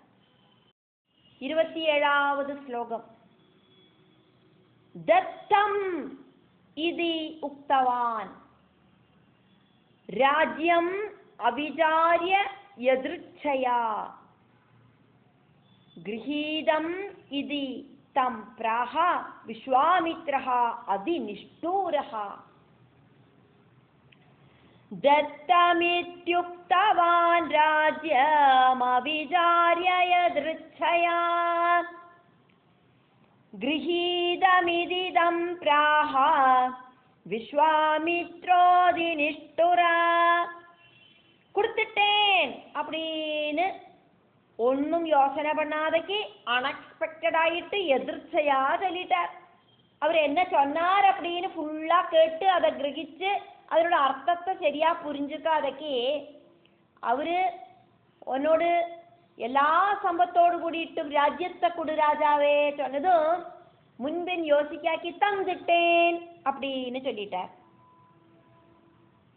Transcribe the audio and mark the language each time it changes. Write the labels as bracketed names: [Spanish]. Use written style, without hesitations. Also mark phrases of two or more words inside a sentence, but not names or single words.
[Tamil] 27வது ஸ்லோகம் [Sanskrit] दत्तम् इति उक्तवान् राज्यम् अविचार्य यदृच्छया गृहीतम् इति तम् प्राह विश्वामित्रः अतिनिष्ठुरः. दत्तमित्युक्तवान् राज्यमविचार्य यदृच्छया गृहीतमिदं प्राह விஸ்வாமித்ரோதிநிஷ்டுரா. [Tamil] கொடுத்துட்டேன் அப்படின்னு ஒன்னும் யோசனை பண்ணாதக்கு அன்எக்ஸ்பெக்டட் ஆயிட்டு எதிர்ச்சையா சொல்லிட்டார். அவர் என்ன சொன்னார் அப்படின்னு ஃபுல்லா கேட்டு அதை கிரகிச்சு அதனோட அர்த்தத்தை சரியா புரிஞ்சுக்காதக்கு அவரு உன்னோடு எல்லா சம்பத்தோடு கூடிட்டு ராஜ்யத்தை கொடு ராஜாவே சொன்னதும் முன்பின் யோசிக்காக்கி தந்துட்டேன் அப்படின்னு சொல்லிட்டார்.